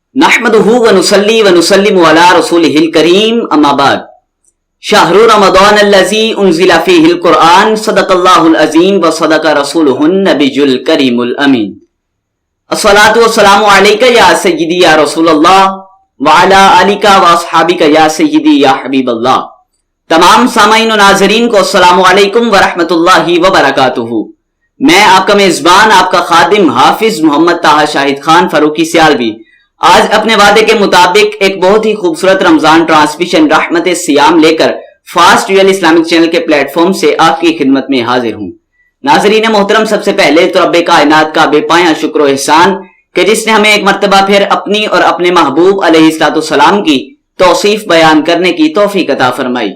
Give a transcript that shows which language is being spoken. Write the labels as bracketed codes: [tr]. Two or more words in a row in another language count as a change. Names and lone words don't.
[ar] نحمده ونصلي ونسلم على رسوله الكريم أما بعد شهر رمضان الذي أنزل فيه القرآن صدق الله العظيم وصدق رسوله النبي الكريم الأمين. الصلاة والسلام عليك يا سيدي يا رسول الله وعلى آلك وأصحابك يا سيدي يا حبيب الله. [ur] تمام سامعین و ناظرین کو [ar] السلام عليكم ورحمة الله وبركاته. [ur] میں آپ کا میزبان آپ کا خادم حافظ محمد طہٰ شاہد خان فاروقی سیالوی آج اپنے وعدے کے مطابق ایک بہت ہی خوبصورت رمضان ٹرانسمیشن رحمت صیام لے کر فاسٹ ریئل اسلامک چینل کے پلیٹ فارم سے آپ کی خدمت میں حاضر ہوں. ناظرین محترم، سب سے پہلے تو ربِ کائنات کا بے پایاں شکر احسان کہ جس نے ہمیں ایک مرتبہ پھر اپنی اور اپنے محبوب علیہ السلام کی توصیف بیان کرنے کی توفیق عطا فرمائی.